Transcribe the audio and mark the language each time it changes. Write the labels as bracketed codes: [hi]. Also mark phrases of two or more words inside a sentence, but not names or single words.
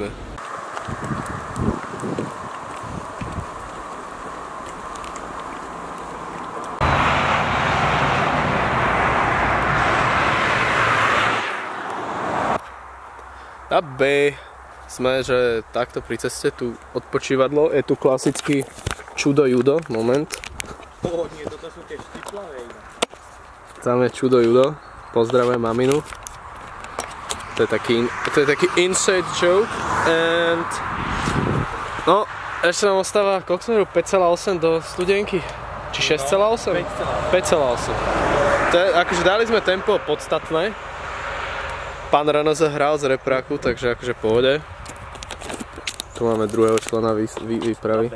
[sk] Abbe, sme, že takto pri ceste tu odpočívadlo, je tu klasický čudo judo, moment. Nie, toto sú tie štiplavé. Tam je čudo judo, pozdravujem maminu. To je taký [en] inside joke [sk] and no, ešte nám ostáva, koľko sme 5,8 do Studenky? Či 6,8? 5,8. To je, akože dali sme tempo podstatné. Pán Rano zahral z repráku, takže akože pohode. Tu máme druhého člena výpravy.